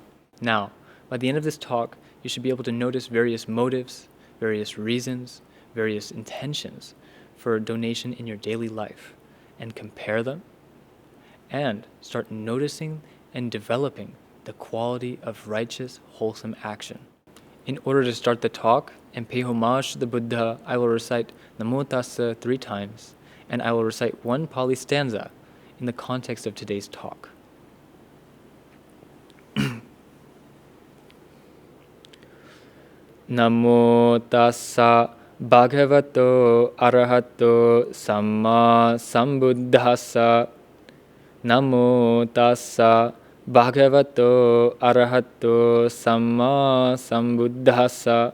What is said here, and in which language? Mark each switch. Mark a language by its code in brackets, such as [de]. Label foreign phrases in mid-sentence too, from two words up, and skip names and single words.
[en] Now, by the end of this talk, you should be able to notice various motives, various reasons, various intentions for donation in your daily life and compare them and start noticing and developing the quality of righteous, wholesome action. In order to start the talk and pay homage to the Buddha, I will recite [pi] Namo Tassa [en] 3 times, and I will recite one Pali stanza in the context of today's talk. [pi] Namo Tassa Bhagavato Arahato Samma Sambuddhassa. Namo Tassa Bhagavato Arahato Samma Sambuddhassa.